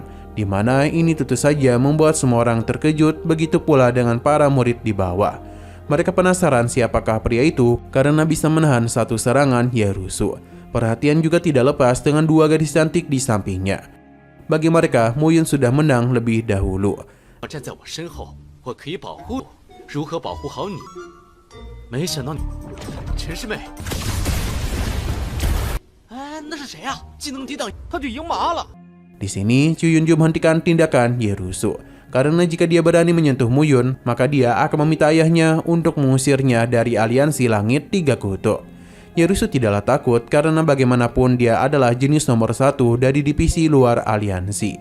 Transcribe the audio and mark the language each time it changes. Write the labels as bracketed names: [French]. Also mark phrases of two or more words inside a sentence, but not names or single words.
[Indonesian] Di mana ini tentu saja membuat semua orang terkejut, begitu pula dengan para murid di bawah. Mereka penasaran siapakah pria itu karena bisa menahan 1 serangan Ye Rusing. Perhatian juga tidak lepas dengan 2 gadis cantik di sampingnya. Bagi mereka, Mu Yun sudah menang lebih dahulu. [Chinese] 站在我身后，我可以保护我。如何保护好你？没想到你，陈师妹。哎，那是谁呀？技能抵挡，他就赢麻了。 [Indonesian] Di sini, Chu Yunju menghentikan tindakan Ye Rusing. Karena jika dia berani menyentuh Mu Yun, maka dia akan meminta ayahnya untuk mengusirnya dari aliansi langit 3 kutub. Ye Rusing tidaklah takut karena bagaimanapun dia adalah jenis nomor 1 dari divisi luar aliansi.